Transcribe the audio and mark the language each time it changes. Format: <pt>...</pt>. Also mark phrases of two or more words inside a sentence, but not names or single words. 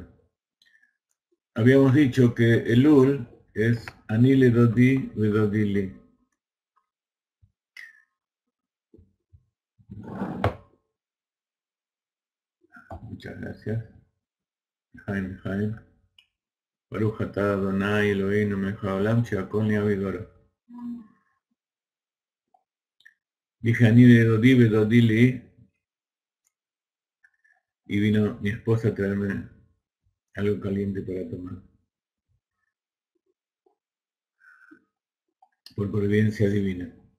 <es>Habíamos dicho que Elul es</es> <he>אני לדודי ודודי לי.</he> <es>Muchas gracias. Jaime.</es> <he>ברוך אתה אדני אלהינו מלך העולם שהכל נהיה בדברו.</he> <es>Dije</es> <he>אני לדודי ודודי לי</he> <es>y vino mi esposa a traerme algo caliente para tomar. Por providencia divina.</es>